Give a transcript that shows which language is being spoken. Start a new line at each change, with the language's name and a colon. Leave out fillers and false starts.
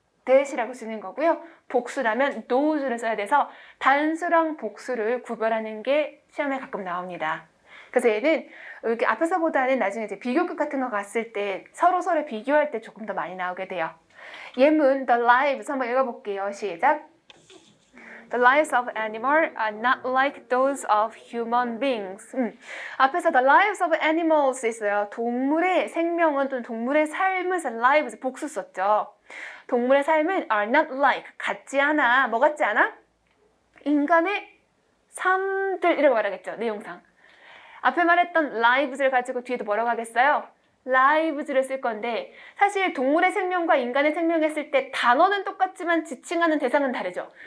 Korean: 대시라고 쓰는 거고요. 복수라면 도우주를 써야 돼서 단수랑 복수를 구별하는 게 시험에 가끔 나옵니다. 그래서 얘는 이렇게 앞에서보다는 나중에 이제 비교급 같은 거 갔을 때 서로 비교할 때 조금 더 많이 나오게 돼요. 예문 the lives 한번 읽어볼게요. 시작.
English: The lives of animals are not like those of human beings.
Korean: 앞에서
English: the lives of animals
Korean: 있어요. 동물의 생명은 또는 동물의 삶은 lives 복수 썼죠. 동물의 삶은
English: are not like
Korean: 같지 않아. 뭐 같지 않아? 인간의 삶들 이라고 말하겠죠. 내용상. 앞에 말했던 lives를 가지고 뒤에도 뭐라고 하겠어요? lives를 쓸 건데 사실 동물의 생명과 인간의 생명 했을 때 단어는 똑같지만 지칭하는 대상은 다르죠.